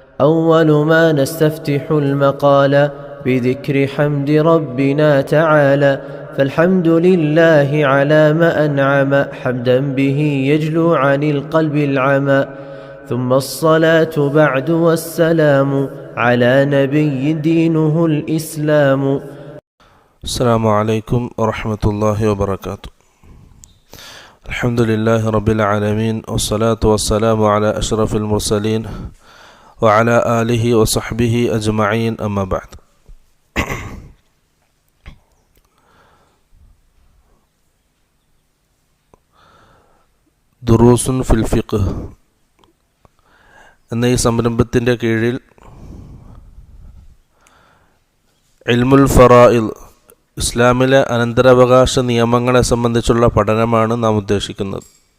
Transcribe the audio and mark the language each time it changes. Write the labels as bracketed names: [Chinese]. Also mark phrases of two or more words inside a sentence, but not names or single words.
[Arabic] أول ما نستفتح المقال بذكر حمد ربنا تعالى فالحمد لله على ما أنعم حمدا به يجلو عن القلب العمى ثم الصلاة بعد والسلام على نبي دينه الإسلام. السلام عليكم ورحمة الله وبركاته. الحمد لله رب العالمين والصلاة والسلام على أشرف المرسلين وعلى آله وصحبه أجمعين أما بعد. [Malayalam] ദുറൂസുൻ ഫിൽ ഫിഖ് എന്ന ഈ സംരംഭത്തിൻ്റെ കീഴിൽ [Arabic] علم الفرائض, [Malayalam] ഇസ്ലാമിലെ അനന്തരാവകാശ നിയമങ്ങളെ സംബന്ധിച്ചുള്ള പഠനമാണ് നാം ഉദ്ദേശിക്കുന്നത്.